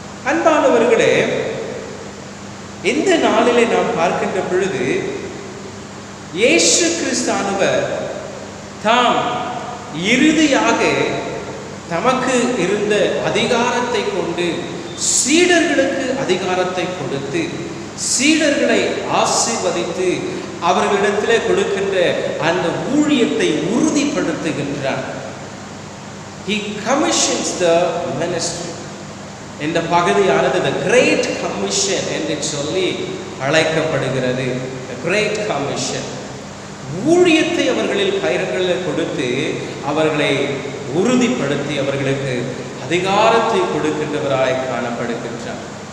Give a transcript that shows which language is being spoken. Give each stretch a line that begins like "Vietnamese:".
Tamil: அன்பானவர்களே, இந்த நாளிலே நாம் பார்க்கின்ற பொழுது இயேசு கிறிஸ்தானவர் தாம் இறுதியாக தமக்கு இருந்த அதிகாரத்தை கொண்டு சீடர்களுக்கு அதிகாரத்தை கொடுத்து சீடர்களை ஆசீர்வதித்து அவர்களிடத்தில் கொடுக்கின்ற அந்த ஊழியத்தை உறுதிப்படுத்துகின்றார்.
English: He commissions the ministry.
Tamil: இந்த பகுதியானது the Great Commission என்று சொல்லி அழைக்கப்படுகிறது. The Great Commission. ஊழியத்தை அவர்களில் கைகளில் கொடுத்து அவர்களை உறுதிப்படுத்தி அவர்களுக்கு அதிகாரத்தை கொடுக்கின்றவராய் காணப்படுகின்றார்.